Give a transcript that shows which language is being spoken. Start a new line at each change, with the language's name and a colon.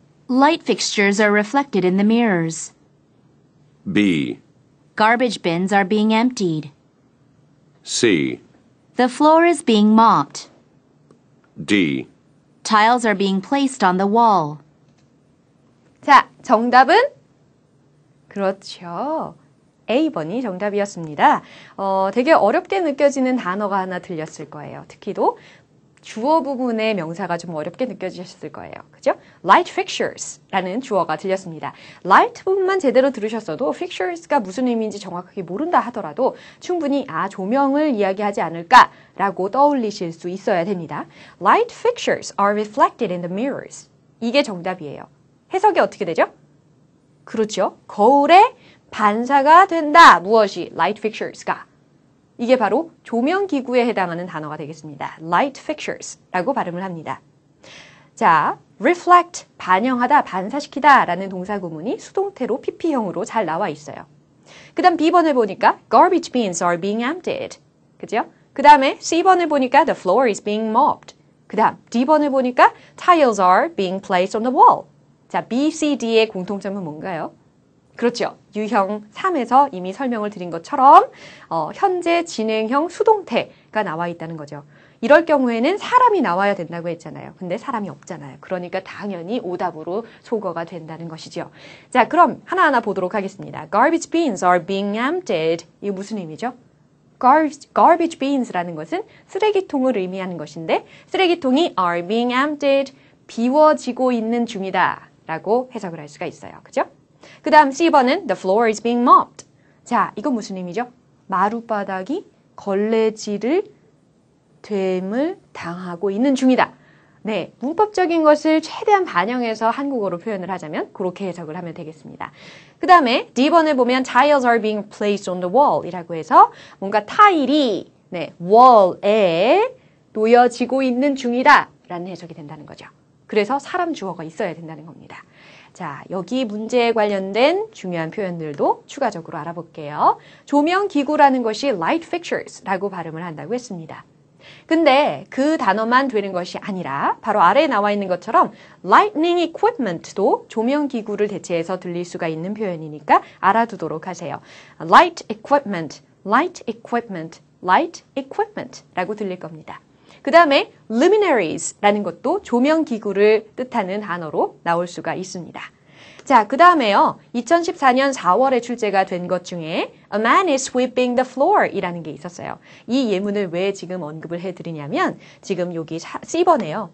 English: Light fixtures are reflected in the mirrors. B. Garbage bins are being emptied. C. The floor is being mopped. D. Tiles are being placed on the wall.
Korean: 자, 정답은? 그렇죠. A번이 정답이었습니다. 되게 어렵게 느껴지는 단어가 하나 들렸을 거예요. 특히도 주어 부분의 명사가 좀 어렵게 느껴지셨을 거예요. 그죠? Light fixtures라는 주어가 들렸습니다. Light 부분만 제대로 들으셨어도 fixtures가 무슨 의미인지 정확하게 모른다 하더라도 충분히 조명을 이야기하지 않을까라고 떠올리실 수 있어야 됩니다.
English: Light fixtures are reflected in the mirrors.
Korean: 이게 정답이에요. 해석이 어떻게 되죠? 그렇죠. 거울에 반사가 된다. 무엇이? Light fixtures가. 이게 바로 조명기구에 해당하는 단어가 되겠습니다. Light fixtures라고 발음을 합니다. 자, reflect, 반영하다, 반사시키다 라는 동사 구문이 수동태로 PP형으로 잘 나와 있어요. 그 다음 B번을 보니까
English: garbage bins are being emptied.
Korean: 그죠? 그 다음에 C번을 보니까
English: the floor is being mopped. 그 다음 D번을 보니까 tiles are being placed on the wall.
Korean: 자, B, C, D의 공통점은 뭔가요? 그렇죠. 유형 3에서 이미 설명을 드린 것처럼 현재 진행형 수동태가 나와 있다는 거죠. 이럴 경우에는 사람이 나와야 된다고 했잖아요. 근데 사람이 없잖아요. 그러니까 당연히 오답으로 소거가 된다는 것이죠. 자, 그럼 하나하나 보도록 하겠습니다.
English: Garbage bins are being emptied.
Korean: 이게 무슨 의미죠? Garbage bins라는 것은 쓰레기통을 의미하는 것인데 쓰레기통이
English: are being emptied,
Korean: 비워지고 있는 중이다 라고 해석을 할 수가 있어요. 그죠? 그 다음 C번은
English: the floor is being mopped.
Korean: 자, 이건 무슨 의미죠? 마룻바닥이 걸레질을 됨을 당하고 있는 중이다. 네, 문법적인 것을 최대한 반영해서 한국어로 표현을 하자면 그렇게 해석을 하면 되겠습니다. 그 다음에 D번을 보면
English: tiles are being placed on the wall
Korean: 이라고 해서 뭔가 타일이 wall에 놓여지고 있는 중이다 라는 해석이 된다는 거죠. 그래서 사람 주어가 있어야 된다는 겁니다. 자, 여기 문제에 관련된 중요한 표현들도 추가적으로 알아볼게요. 조명기구라는 것이 light fixtures라고 발음을 한다고 했습니다. 근데 그 단어만 되는 것이 아니라 바로 아래에 나와 있는 것처럼 lightning equipment도 조명기구를 대체해서 들릴 수가 있는 표현이니까 알아두도록 하세요.
English: light equipment, light equipment, light equipment
Korean: 라고 들릴 겁니다. 그 다음에 luminaries라는 것도 조명기구를 뜻하는 단어로 나올 수가 있습니다. 자, 그 다음에요. 2014년 4월에 출제가 된 것 중에
English: A man is sweeping the floor
Korean: 이라는 게 있었어요. 이 예문을 왜 지금 언급을 해드리냐면 지금 여기 C번에요.